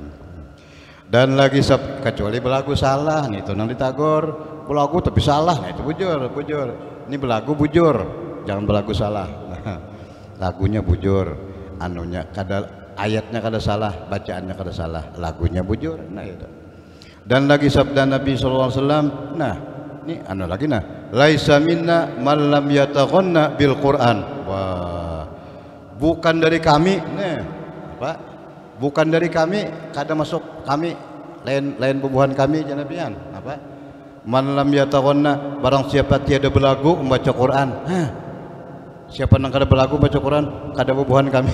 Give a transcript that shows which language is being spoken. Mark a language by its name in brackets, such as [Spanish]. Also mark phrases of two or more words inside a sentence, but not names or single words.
[Banjar] Dan lagi kecuali belagu salah, nih itu nang ditagor. Belagu tapi salah, nah itu bujur. Ini belagu bujur, jangan belagu salah. Nah, lagunya bujur, anunya kada, ayatnya kada salah, bacaannya kada salah, lagunya bujur. Nah itu. Dan lagi sabda Nabi [Arabic] sallallahu alaihi wasallam, [Banjar] nah ini lagi [Arabic] laisa minna man lam yataghanna bil Qur'an. [Banjar] Wah, bukan dari kami, apa? Bukan dari kami, kada masuk kami, lain bubuhan kami janabian, apa? [Arabic] Man lam yataghanna, [Banjar] barang siapa tiada belagu membaca Quran. Siapa nang kada belagu baca Quran, kada bubuhan kami.